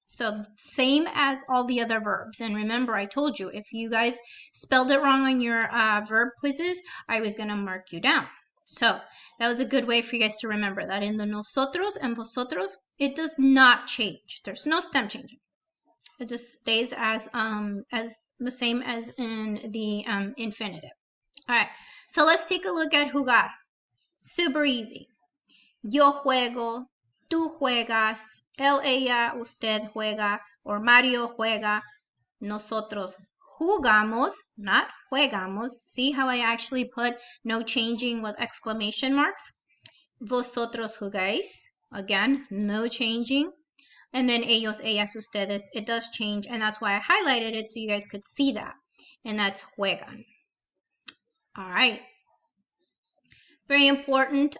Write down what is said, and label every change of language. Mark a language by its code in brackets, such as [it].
[en] So same as all the other verbs. And remember, I told you, if you guys spelled it wrong on your verb quizzes, I was going to mark you down. So that was a good way for you guys to remember that in the nosotros and vosotros, it does not change. There's no stem changing. It just stays as the same as in the infinitive. All right, so let's take a look at jugar. Super easy. [es] Yo juego, tú juegas, él, ella, usted juega, or Mario juega, nosotros jugamos, not juegamos. [en] See how I actually put no changing with exclamation marks? [es] Vosotros jugáis. [en] Again, no changing. And then ellos, ellas, ustedes, it does change, and that's why I highlighted it so you guys could see that. And that's juegan. All right. Very important.